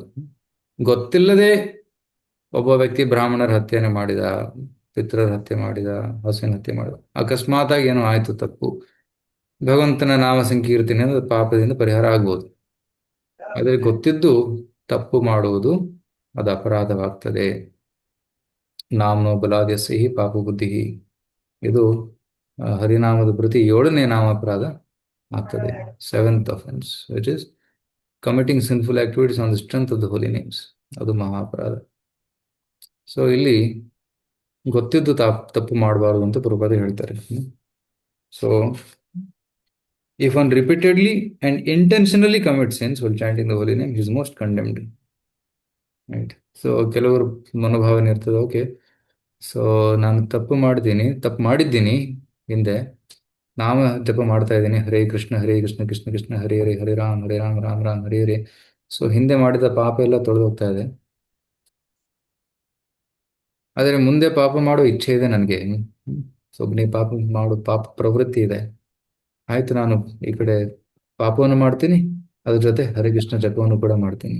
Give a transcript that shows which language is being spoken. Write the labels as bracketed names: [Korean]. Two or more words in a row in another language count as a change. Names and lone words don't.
[Kannada] ಗೊತ್ತಿಲ್ಲದೆ ಒಬ್ಬ ವ್ಯಕ್ತಿ ಬ್ರಾಹ್ಮಣರ ಹತ್ಯೆಯನ್ನು ಮಾಡಿದ, ಪಿತೃರ ಹತ್ಯೆ ಮಾಡಿದ, ಹಸುವಿನ ಹತ್ಯೆ ಮಾಡಿದ, ಅಕಸ್ಮಾತ್ ಆಗಿ ಏನೋ ಆಯ್ತು ತಪ್ಪು, ಭಗವಂತನ ನಾಮ ಸಂಕೀರ್ತನೆ ಪಾಪದಿಂದ ಪರಿಹಾರ ಆಗ್ಬೋದು. ಆದರೆ ಗೊತ್ತಿದ್ದು ತಪ್ಪು ಮಾಡುವುದು ಅದು ಅಪರಾಧವಾಗ್ತದೆ. [Sanskrit] ನಾಮನೋ ಬಲಾದ್ಯಸ್ಯ ಹಿ ಪಾಪ ಬುದ್ಧಿ. [Kannada] ಇದು ಹರಿನಾಮದ ಪ್ರತಿ 7ನೇ ನಾಮ ಅಪರಾಧ ಆಗ್ತದೆ. [English] 7th offense, which is committing sinful activities on the strength of the holy names. [Kannada] ಅದು ಮಹಾ ಅಪರಾಧ. ಸೊ ಇಲ್ಲಿ ಗೊತ್ತಿದ್ದು ತಪ್ಪು ಮಾಡಬಾರ್ದು ಅಂತ ಪ್ರಭುಪಾದ ಹೇಳ್ತಾರೆ. [English] ಸೊ if one repeatedly and intentionally commits sins while chanting the holy name, he is most condemned. Right? [Kannada] ಸೊ ಕೆಲವರು ಮನೋಭಾವನೆ ಇರ್ತದೆ, [English] okay, so [Kannada] ನಾನು ತಪ್ಪು ಮಾಡಿದ್ದೀನಿ ಹಿಂದೆ, ನಾಮ ಜಪ ಮಾಡ್ತಾ ಇದ್ದೀನಿ, [Sanskrit] ಹರೇ ಕೃಷ್ಣ ಕೃಷ್ಣ ಕೃಷ್ಣ ಹರೇ ಹರೇ, ಹರೇ ರಾಮ್ ರಾಮ್ ರಾಮ್ ಹರೇ ಹರೇ. [Kannada] ಸೊ ಹಿಂದೆ ಮಾಡಿದ ಪಾಪ ಎಲ್ಲ ತೊಳೆದು ಹೋಗ್ತಾ ಇದೆ. ಆದರೆ ಮುಂದೆ ಪಾಪ ಮಾಡೋ ಇಚ್ಛೆ ಇದೆ ನನಗೆ. ಸೊ ಪಾಪ ಪ್ರವೃತ್ತಿ ಇದೆ. ಆಯ್ತು, ನಾನು ಈ ಕಡೆ ಪಾಪವನ್ನು ಮಾಡ್ತೀನಿ, ಅದ್ರ ಜೊತೆ ಹರಿಕೃಷ್ಣ ಜಪವನ್ನು ಕೂಡ ಮಾಡ್ತೀನಿ.